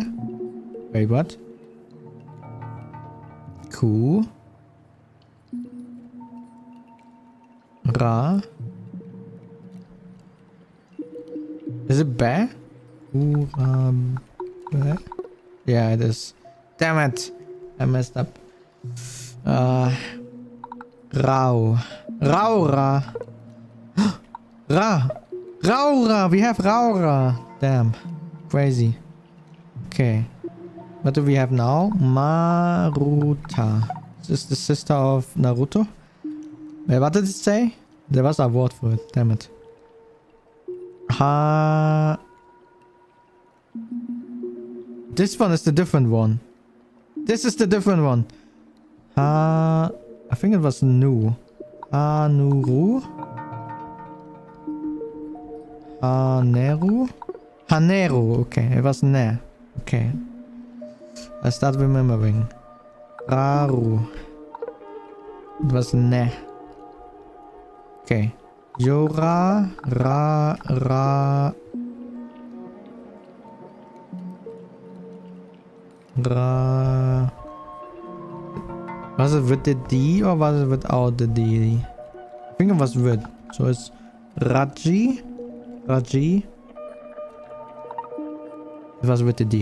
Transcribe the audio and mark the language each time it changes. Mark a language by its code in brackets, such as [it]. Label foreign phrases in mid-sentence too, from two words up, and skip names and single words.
[en] Wait, what? Ra? Is it bear? Yeah, it is. Damn it! I messed up. Rau. Raura. Raura! We have Raura! Damn. Crazy. Okay. What do we have now? Maruta. Is this the sister of Naruto? Wait, what did it say? There was a word for it. Damn it. This one is the different one. This is the different one. I think it was Nu. Hanuru? Haneru? Haneru, okay, it was Ne. Okay. I start remembering. Raru. It was Ne. Okay. Yora. Ra. Was it with the D or was it without the D? I think it was with. So it's Raji. It was with the D.